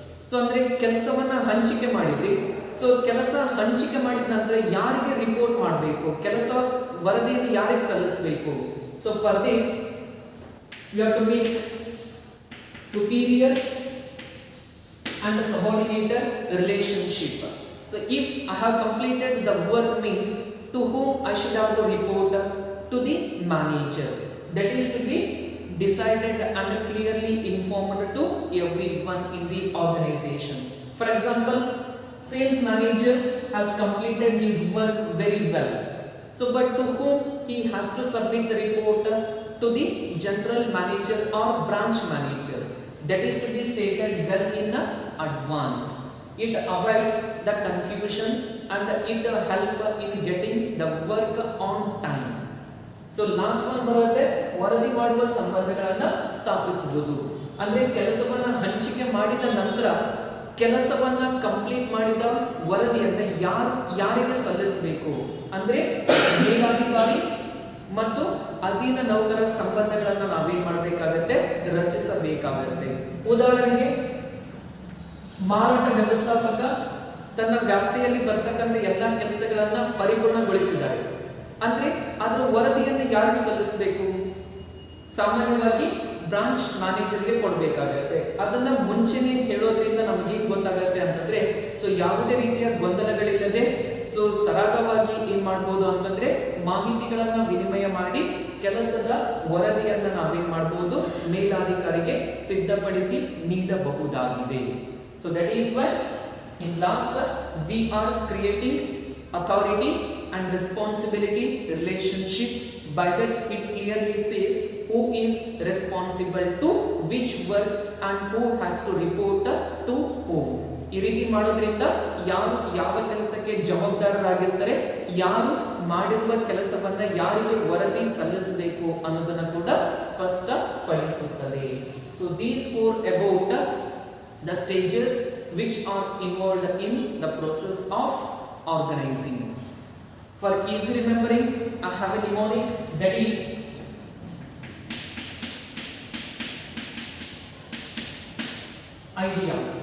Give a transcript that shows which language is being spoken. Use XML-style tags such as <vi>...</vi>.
<kn>So ಅಂದ್ರೆ ಕೆಲಸವನ್ನ ಹಂಚಿಕೆ ಮಾಡಿದ್ರಿ, ಸೊ ಕೆಲಸ ಹಂಚಿಕೆ ಮಾಡಿದ ನಂತರ ಯಾರಿಗೆ ರಿಪೋರ್ಟ್ ಮಾಡಬೇಕು, ಕೆಲಸ ವರದಿಯನ್ನು ಯಾರಿಗೆ ಸಲ್ಲಿಸಬೇಕು.</kn> <en>So for this you have to make superior and subordinator relationship. So if I have completed the work means to whom I should have to report, to the manager. That is to be decided and clearly informed to everyone in the organization. For example, sales manager has completed his work very well. So but to whom he has to submit the report? To the general manager or branch manager. That is to be stated well in advance. It avoids the confusion and it help in getting the work on time.</en> <kn>So last one ಬರುತ್ತೆ ವರದಿ ಮಾಡುವ ಸಂಬಂಧಗಳನ್ನ ಸ್ಥಾಪಿಸುವುದು. ಅಂದ್ರೆ ಕೆಲಸವನ್ನ ಹಂಚಿಕೆ ಮಾಡಿದ ನಂತರ ಕೆಲಸವನ್ನ ಕಂಪ್ಲೀಟ್ ಮಾಡಿದ ವರದಿಯನ್ನ ಯಾರಿಗೆ ಸಲ್ಲಿಸಬೇಕು ಅಂದ್ರೆ ಮೇಲಾಧಿಕಾರಿ ಮತ್ತು ಅಧೀನ ನೌಕರ ಸಂಬಂಧಗಳನ್ನ ನಾವೇನ್ ಮಾಡಬೇಕಾಗತ್ತೆ, ರಚಿಸಬೇಕಾಗತ್ತೆ. ಉದಾಹರಣೆಗೆ ಮಾರಾಟ ವ್ಯವಸ್ಥಾಪಕ ತನ್ನ ವ್ಯಾಪ್ತಿಯಲ್ಲಿ ಬರ್ತಕ್ಕಂಥ ಎಲ್ಲಾ ಕೆಲಸಗಳನ್ನ ಪರಿಪೂರ್ಣಗೊಳಿಸಿದ್ದಾರೆ ಅಂದ್ರೆ ಅದರ ವರದಿಯನ್ನು ಯಾರಿಗೆ ಸಲ್ಲಿಸಬೇಕು? ಸಾಮಾನ್ಯವಾಗಿ ಬ್ರಾಂಚ್ ಮ್ಯಾನೇಜರ್ಗೆ ಕೊಡಬೇಕಾಗತ್ತೆ. ಅದನ್ನ ಮುಂಚೆನೆ ಹೇಳೋದ್ರಿಂದ ನಮಗೆ ಗೊತ್ತಾಗತ್ತೆ ಅಂತಂದ್ರೆ ಸೊ ಯಾವುದೇ ರೀತಿಯ ಗೊಂದಲಗಳಿಲ್ಲದೆ ಸೊ ಸರಾಗವಾಗಿ ಏನ್ ಮಾಡ್ಬೋದು ಅಂತಂದ್ರೆ ಮಾಹಿತಿಗಳನ್ನ ವಿನಿಮಯ ಮಾಡಿ ಕೆಲಸದ ವರದಿಯನ್ನ ನಾವೇನ್ ಮಾಡ್ಬೋದು, ಮೇಲಾಧಿಕಾರಿಗೆ ಸಿದ್ಧಪಡಿಸಿ ನೀಡಬಹುದಾಗಿದೆ.</kn> <en>So that is why in last we are creating authority and responsibility relationship. By that it clearly says who is responsible to which work and who has to report to whom.</en> <kn>ಈ ರೀತಿ ಮಾಡೋದ್ರಿಂದ ಯಾರು ಯಾವ ಕೆಲಸಕ್ಕೆ ಜವಾಬ್ದಾರರಾಗಿರ್ತಾರೆ, ಯಾರು ಮಾಡಿರುವ ಕೆಲಸವನ್ನ ಯಾರಿಗೆ ವರದಿ ಸಲ್ಲಿಸಬೇಕು ಅನ್ನೋದನ್ನ ಕೂಡ ಸ್ಪಷ್ಟಪಡಿಸುತ್ತದೆ.</kn> <en>So these four about the stages which are involved in the process of organizing. For easy remembering, I have a mnemonic that is idea.</en>